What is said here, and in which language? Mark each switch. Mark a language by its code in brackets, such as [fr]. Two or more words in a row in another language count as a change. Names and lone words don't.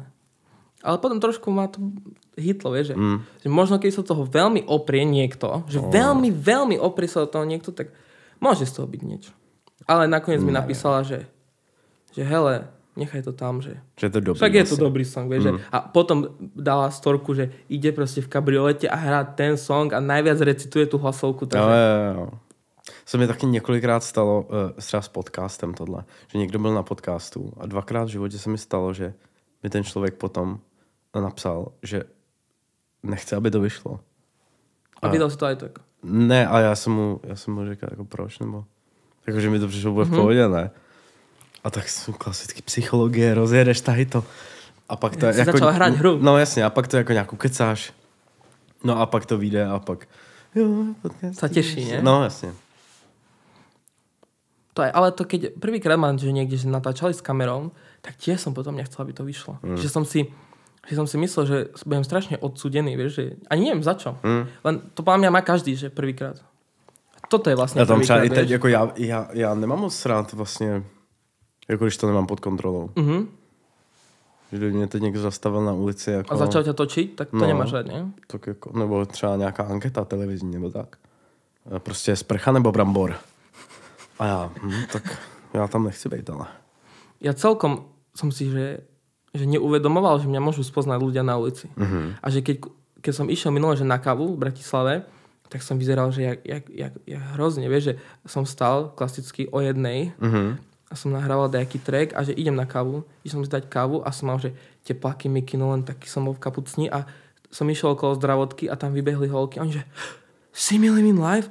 [sk] Ale potom trošku ma to hitlo, vieš, že možno keď sa toho veľmi oprie niekto, že veľmi, veľmi oprie sa do toho niekto, tak môže z toho byť niečo. Ale nakoniec mi napísala, že hele, nechaj to tam, že to dobrý, však je to dobrý song, vieš, že, a potom dala storku, že ide proste v kabriolete a hrá ten song a najviac recituje tú hlasovku. Takže... [cs] Jo. Se mi taky několikrát stalo třeba s podcastem tohle, že někdo byl na podcastu a 2krát v životě se mi stalo, že mi ten člověk potom napsal, že nechce, aby to vyšlo. [sk] A vydal si to aj tak? [cs] Ne, a já jsem mu říkal, jako proč, nebo jakože mi to přišlo bude v pohodě, ne? A tak jsou klasické psychologie, rozjedeš tady to. A pak to jako, začal hrát hru. No jasně, a pak to jako nějakou kecáš. No a pak to vyjde a pak jo, podcast. [sk] Sa teší, nie? [cs] No jasně. [sk] To je, ale to keď prvýkrát mám, že niekde že natáčali s kamerou, tak tiež som potom nechcel, aby to vyšlo. Že som si myslel, že budem strašne odsúdený, vieš, že ani neviem za čo. Len to podľa mňa má každý, že prvýkrát. Toto je vlastne prvýkrát, vieš. [cs] Teď, jako já nemám moc rád vlastně, jako když to nemám pod kontrolou. Že mě teď někdo zastavil na ulici. Jako, [sk] a začal ťa točiť, tak to nemáš rád, nie? [cs] Tak jako, nebo třeba nějaká anketa televizní, nebo tak. Prostě sprcha nebo brambor. A já, tak já tam nechci být, ale... [sk] Ja celkom som si, že neuvedomoval, že mňa môžu spoznať ľudia na ulici. A že keď som išiel minule, že na kávu v Bratislave, tak som vyzeral, že jak hrozne, vieš, že som stal klasicky o 1:00 a som nahrával nejaký track a že idem na kávu, som si dať kávu a som mal, že tepláky mi kino, len taký som bol v kapucni a som išiel okolo zdravotky a tam vybehli holky a oni, že si mi Living Life?